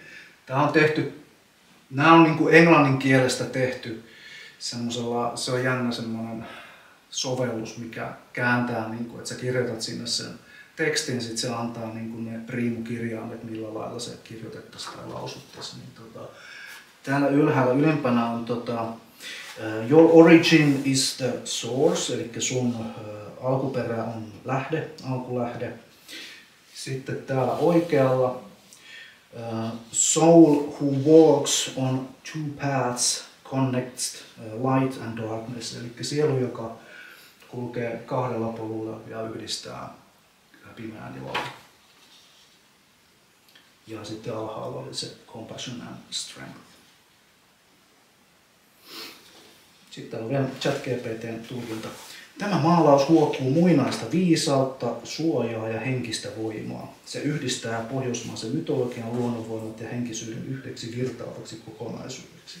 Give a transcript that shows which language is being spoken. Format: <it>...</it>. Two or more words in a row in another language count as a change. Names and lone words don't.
<fi>Nämä on niin kuin englannin kielestä tehty semmoisella, se on jännä semmoinen sovellus, mikä kääntää, niin kuin, että sä kirjoitat sinne sen tekstin, sitten se antaa niin kuin ne riimukirjaimet, millä lailla se kirjoitettaisiin tai lausuttaisiin. Niin, täällä ylhäällä ylempänä on</fi> <en>your origin is the source,</en> <fi>eli sun alkuperä on alkulähde. Sitten täällä oikealla</fi> <en>soul who walks on two paths connects light and darkness,</en> <fi>eli sielu, joka kulkee kahdella polulla ja yhdistää pimeän ja valon. Ja sitten alhaalla oli se</fi> <en>compassion and strength.</en> <fi>Sitten täällä on vielä ChatGPT:n tulkinta. Tämä maalaus huokuu muinaista viisautta, suojaa ja henkistä voimaa. Se yhdistää pohjoismaisen mytologian, luonnonvoimat ja henkisyyden yhdeksi virtaavaksi kokonaisuudeksi.</fi>